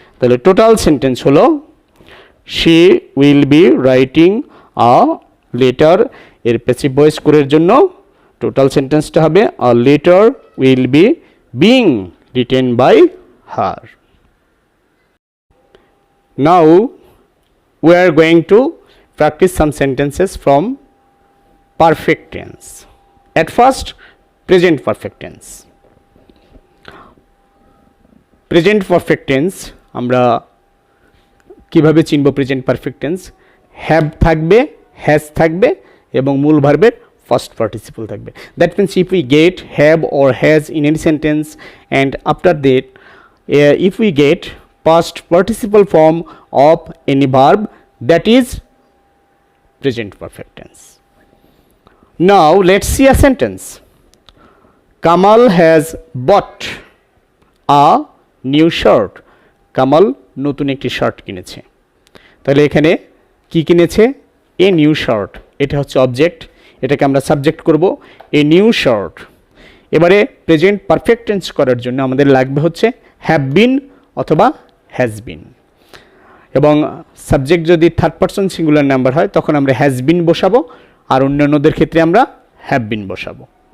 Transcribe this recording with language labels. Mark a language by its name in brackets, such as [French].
[Bangla] তাহলে total sentence হলো [English] she will be writing a letter, [Bangla] এর প্যাসিভ ভয়েস করের জন্য টোটাল সেন্টেন্সটা হবে [English] A letter will be being written by her. Now we are going to practice some sentences from perfect tense. At first, present perfect tense. [Bangla] Present perfect tense আমরা কিভাবে চিনব? Present perfect tense have থাকবে, has থাকবে এবং মূল ভার্বের first participle থাকবে। [English] That means if we get have or has in any sentence and after that if we get past participle form of any verb, that is present perfect tense. Now let's see a sentence. Kamal has bought a new shirt. [Bangla] Kamal নতুন একটি shirt কিনেছে। তাহলে এখানে কি কিনেছে? [English] a new shirt, [Bangla] এটা হচ্ছে object, এটাকে আমরা সাবজেক্ট করব এ নিউ শার্ট। এবারে প্রেজেন্ট পারফেক্ট টেন্স করার জন্য আমাদের লাগবে হচ্ছে হ্যাভ বিন অথবা হ্যাজ বিন, এবং সাবজেক্ট যদি থার্ড পারসন সিঙ্গুলার নাম্বার হয় তখন আমরা হ্যাজ বিন বসাবো, আর অন্যান্যদের ক্ষেত্রে আমরা হ্যাভ বিন বসাবো।